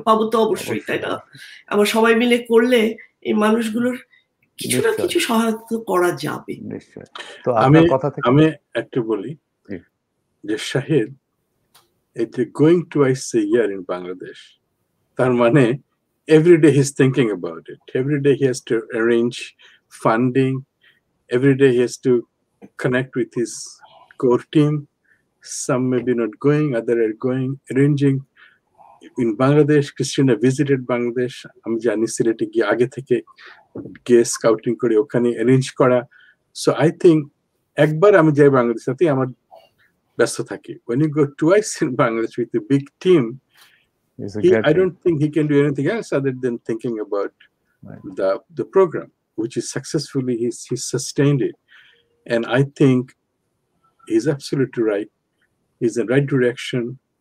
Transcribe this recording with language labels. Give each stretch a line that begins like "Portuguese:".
Bangla: পাবো তো অবশ্যই, তাই না? আবার সবাই মিলে করলে এই মানুষগুলোর কিছু না কিছু সহায়তা করা যাবে। নিশ্চয়। তো আপনার কথা থেকে আমি একটু বলি যে শাহিদ এই যে
English: going twice a year in Bangladesh,
Bangla: তার মানে
English: every day he's thinking about it. Every day he has to arrange funding. Every day he has to connect with his core team. Some may be not going, other are going, arranging. In Bangladesh, Christina visited Bangladesh.
Bangla: আমি জানি সিলেটে গিয়ে আগে থেকে গিয়ে scouting করে ওখানে arrange করা।
English: so I think
Bangla: একবার আমি যাই বাংলাদেশ সাথে আমার ব্যস্ত থাকি।
English: When you go twice in Bangladesh with a big team, I don't think he can do anything else other than thinking about the program, which is successfully he's sustained it. And I think he's absolutely right. He's in the right direction.